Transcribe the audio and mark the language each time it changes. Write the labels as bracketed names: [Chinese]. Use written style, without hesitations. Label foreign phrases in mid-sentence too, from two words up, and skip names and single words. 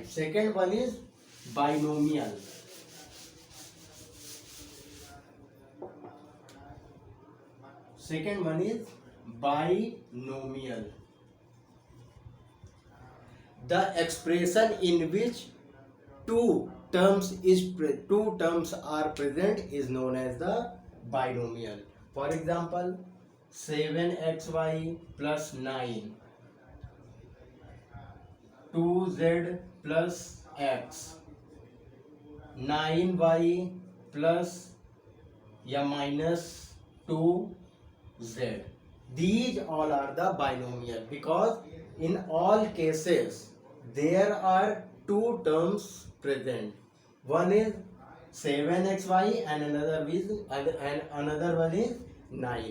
[English] Second one is binomial. Second one is binomial. The expression in which two terms are present is known as the binomial. For example, 7xy plus 9, 2z plus x, 9y plus या minus 2z. These all are the binomial because in all cases there are two terms present. One is 7xy and another one is 9.